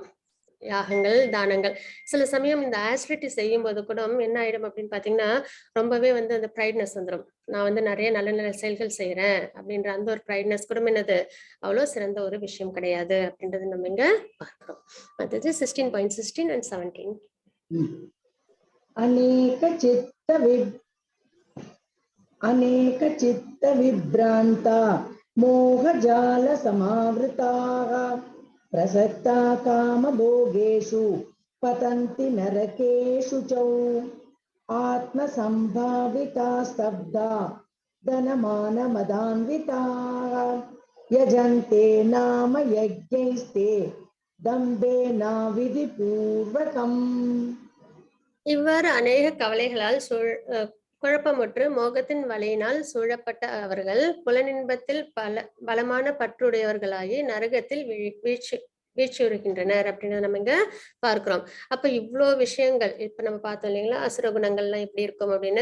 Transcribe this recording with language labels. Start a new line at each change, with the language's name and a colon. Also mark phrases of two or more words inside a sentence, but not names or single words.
Tamil: யாகங்கள், தானங்கள். சில சமயம் இந்த ஆஸ்ட்ரிட்டி செய்யும் போது கூட என்ன ஆயிடும் அப்படின்னு பாத்தீங்கன்னா, ரொம்பவே வந்து அந்த ப்ரைட்னஸ் வந்துடும். நான் வந்து நிறைய நல்ல நல்ல செயல்கள் செய்யறேன் அப்படின்ற அந்த ஒரு ப்ரைட்னஸ் கூட என்னது அவ்வளவு சிறந்த ஒரு விஷயம் கிடையாது அப்படின்றது நம்ம இங்க பார்க்கிறோம். அடுத்தது 16.16 and 17.
Sanskrit: अनेक चित्त विभ्रांता मोहजाल समावृताः प्रसक्ता काम भोगेषु पतन्ति नरकेषु च आत्मसंभाविता स्तब्धा धनमान मदान्विताः यजन्ते नाम यज्ञैस्ते दम्भेना विधिपूर्वकम्.
Tamil: இவ்வாறு அநேக கவலைகளால் குழப்பமுற்று மோகத்தின் வலையினால் சூழப்பட்ட அவர்கள் புலனின்பத்தில் பலமான பற்றுடையவர்களாகி நரகத்தில் வீழ்ச்சியுறுகின்றனர் அப்படின்றத நம்ம இங்க பார்க்கிறோம். அப்ப இவ்வளவு விஷயங்கள் இப்ப நம்ம பார்த்தோம் இல்லைங்களா, அசுர குணங்கள்லாம் எப்படி இருக்கும் அப்படின்னு.